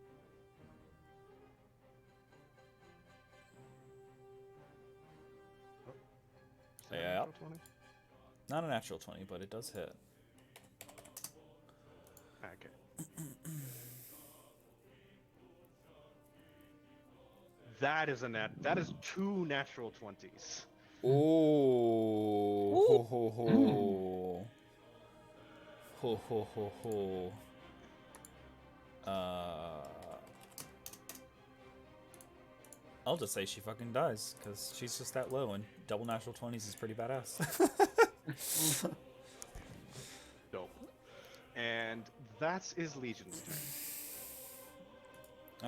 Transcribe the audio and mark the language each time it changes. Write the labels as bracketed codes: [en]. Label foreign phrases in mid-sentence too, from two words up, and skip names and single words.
[en] Oh. Is that a Yep. natural 20? Not a natural 20, but it does hit. Okay. That is 2 natural 20s. Oh. Ho ho ho. Ho ho ho ho. I'll just say she fucking dies, because she's just that low, and double natural 20s is pretty badass. Dope. And that's his Legion's turn.